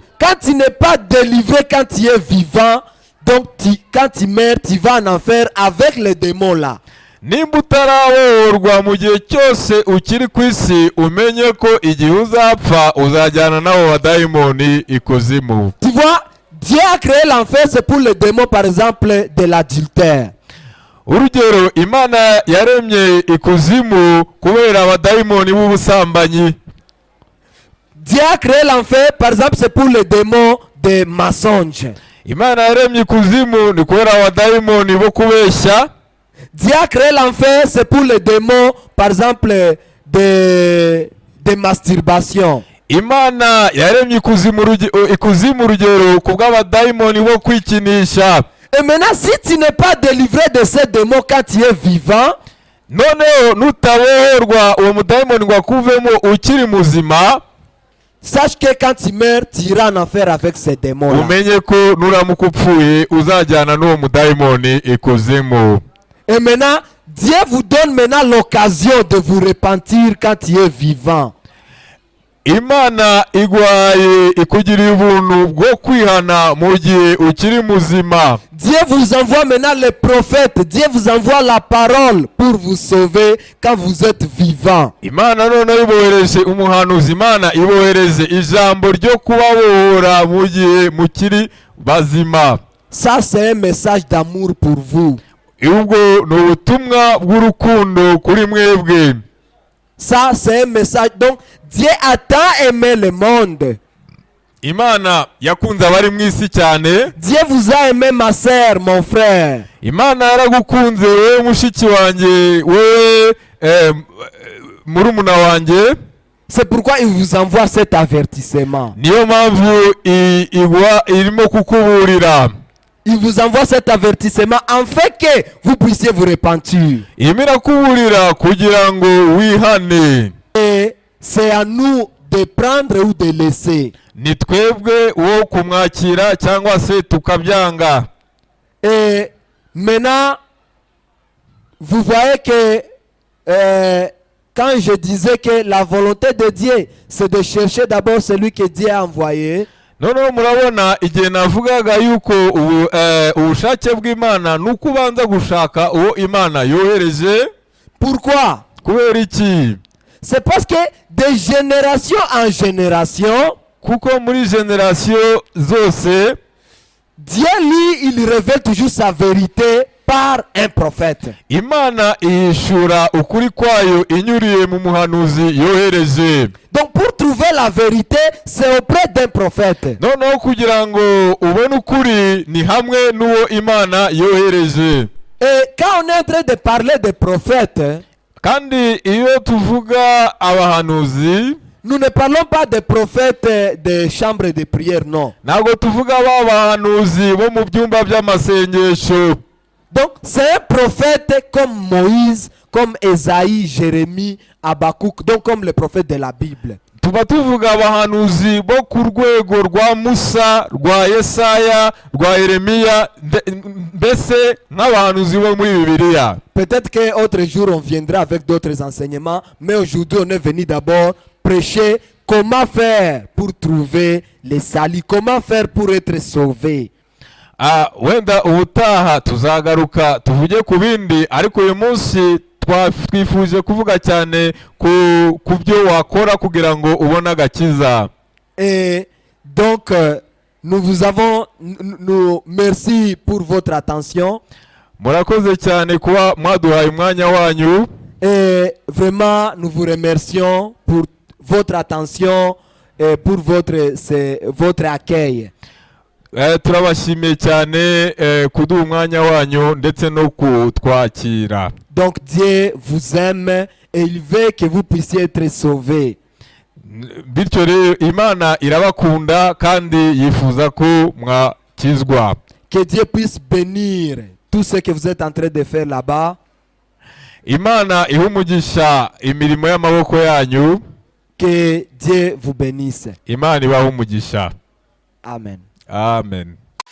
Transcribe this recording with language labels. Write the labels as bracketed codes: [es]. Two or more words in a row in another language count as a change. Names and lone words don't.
[fr] Quand tu n'es pas délivré quand tu es vivant, donc quand tu meurs, tu vas en enfer avec les démons là. [rw] Nimba utarabohorwa mu gihe cyose ukiri ku isi, umenye ko igihe uzapfa uzajyana n'abo badayimoni ikuzimu. [fr] Tu vois, Dieu a créé l'enfer, c'est pour les démons, par exemple, de l'adultère. [rw] Urugero, Imana yaremye ikuzimu kubera abadayimoni b'ubusambanyi. [fr] Dieu a créé l'enfer, par exemple, c'est pour les démons des mensonges. [rw] Imana yaremye ikuzimu ni kubera abadayimoni bo kubeshya. [fr] Dieu a créé l'enfer, c'est pour les démons, par exemple, de masturbation. [rw] Imana yaremye ikuzimu urugero ku bw'abadayimoni bo kwikinisha. [fr] Et maintenant, si tu n'es pas délivré de ces démons quand tu es vivant, [rw] noneho nutabohorwa uwo mudayimoni ngo akuvemo ukiri muzima, [fr] sache que quand tu meurs, tu iras en enfer avec ces démons-là. [rw] umenye ko nuramuka upfuye uzajyana n'uwo mudayimoni ikuzimu. [fr] Et maintenant, Dieu vous donne maintenant l'occasion de vous repentir quand tu es vivant. [rw] Imana igwaye ikugiriye ubuntu bwo kwihana mu gihe ukiri muzima. [fr] Dieu vous envoie maintenant les prophètes. Dieu vous envoie la parole pour vous sauver quand vous êtes vivant. [rw] Imana noneho ibohereje umuhanuzi, Imana ibohereze ijambo ryo kubabohora mu gihe mukiri bazima. [fr] Ça, c'est un message d'amour pour vous. [rw] Ubwo ni ubutumwa bw'urukundo kuri mwebwe. [fr] Ça, c'est un message. Donc, Dieu a tant aimé le monde. [rw] Imana yakunze abari mu isi cyane. [fr] Dieu vous a aimé, ma sœur, mon frère. [rw] Imana yaragukunze wewe mushiki wanjye, wewe murumuna wanjye. [fr] C'est pourquoi il vous envoie cet avertissement. [rw] Niyo mpamvu irimo kukuburira. [fr] Il vous envoie cet avertissement afin que vous puissiez vous repentir. [rw] Irimo irakuburira kugira ngo wihane. [fr] Et c'est à nous de prendre ou de laisser. [rw] Ni twebwe wo kumwakira cyangwa se tukabyanga. [fr] Et maintenant, vous voyez que quand je disais que la volonté de Dieu, c'est de chercher d'abord celui que Dieu a envoyé. [rw] Noneho murabona igihe navugaga yuko ubushake bw'Imana ni uko ubanza gushaka uwo Imana yohereje. [fr] Pourquoi? [rw] Kubera iki? [fr] C'est parce que de génération en génération, [rw] kuko muri generation zose, [fr] Dieu lui, il révèle toujours sa vérité par un prophète. [rw] Imana ihishura ukuri kwayo inyuriye mu muhanuzi yohereje. [fr] Donc pour trouver la vérité, c'est auprès d'un prophète. [rw] Noneho kugira ngo ubone ukuri ni hamwe n'uwo Imana yohereje. [fr] Et quand on est en train de parler des prophètes, [rw] kandi iyo tuvuga abahanuzi, [fr] nous ne parlons pas des prophètes des chambres de prière, non. [rw] ntabwo tuvuga bahanuzi bo mu byumba by'amasengesho. [fr] Donc c'est un prophète comme Moïse, comme Esaïe, Jérémie, Habakkuk, donc comme les prophètes de la Bible. [rw] tuba tuvuga abahanuzi bo ku rwego rwa Musa, rwa Yesaya, rwa Yeremiya, mbese nk'abahanuzi bo muri Bibiliya. [fr] Peut-être qu'autre jour on viendra avec d'autres enseignements, mais aujourd'hui on est venu d'abord prêcher comment faire pour trouver les salis, comment faire pour être sauvé. [rw] Wenda ubutaha tuzagaruka tuvuge ku bindi, ariko uyu munsi twifuje kuvuga cyane ku byo wakora kugira ngo ubone agakiza. [fr] Et donc nous merci pour votre attention. [rw] Murakoze cyane kuba mwaduhaye umwanya wanyu. [fr] Et vraiment nous vous remercions pour votre attention et pour votre accueil. [rw] Turabashimiye cyane kuduha umwanya wanyu ndetse no kutwakira. [fr] Donc Dieu vous aime et il veut que vous puissiez être sauvés. [rw] Bityo rero Imana irabakunda kandi yifuza ko mwakizwa. [fr] Que Dieu puisse bénir tout ce que vous êtes en train de faire là-bas. [rw] Imana ihumugisha imirimo y'amaboko yanyu. [fr] Que Dieu vous bénisse. [rw] Imana ibahumugisha. [fr] Amen. [rw] Amen.